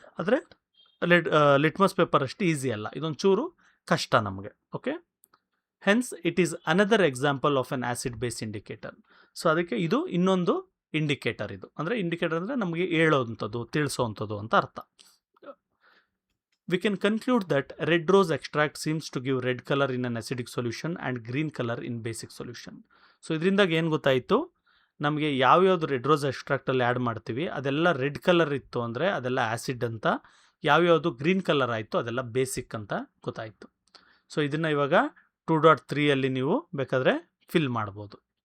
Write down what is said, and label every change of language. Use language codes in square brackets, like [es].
[kn] ಆದರೆ litmus paper ಅಷ್ಟು easy ಅಲ್ಲ, ಇದೊಂದು ಚೂರು ಕಷ್ಟ ನಮಗೆ. [en] Okay, hence it is another example of an acid base indicator. [kn] So ಅದಕ್ಕೆ ಇದು ಇನ್ನೊಂದು ಇಂಡಿಕೇಟರ್. ಇದು ಅಂದರೆ ಇಂಡಿಕೇಟರ್ ಅಂದರೆ ನಮಗೆ ಹೇಳೋವಂಥದ್ದು, ತಿಳಿಸೋವಂಥದ್ದು ಅಂತ ಅರ್ಥ. [en] We can conclude that red rose extract seems to give red color in an acidic solution and green color in basic solution. [kn] So ಇದರಿಂದಾಗ ಏನು ಗೊತ್ತಾಯಿತು, ನಮಗೆ ಯಾವ್ಯಾವುದು ರೆಡ್ ರೋಸ್ ಎಕ್ಸ್ಟ್ರಾಕ್ಟಲ್ಲಿ ಆ್ಯಡ್ ಮಾಡ್ತೀವಿ ಅದೆಲ್ಲ ರೆಡ್ ಕಲರ್ ಇತ್ತು ಅಂದರೆ ಅದೆಲ್ಲ ಆ್ಯಸಿಡ್ ಅಂತ, ಯಾವ್ಯಾವುದು ಗ್ರೀನ್ ಕಲರ್ ಆಯಿತು ಅದೆಲ್ಲ ಬೇಸಿಕ್ ಅಂತ ಗೊತ್ತಾಯಿತು. ಸೊ ಇದನ್ನು ಇವಾಗ 2.3 ನೀವು ಬೇಕಾದರೆ ಫಿಲ್ ಮಾಡ್ಬೋದು.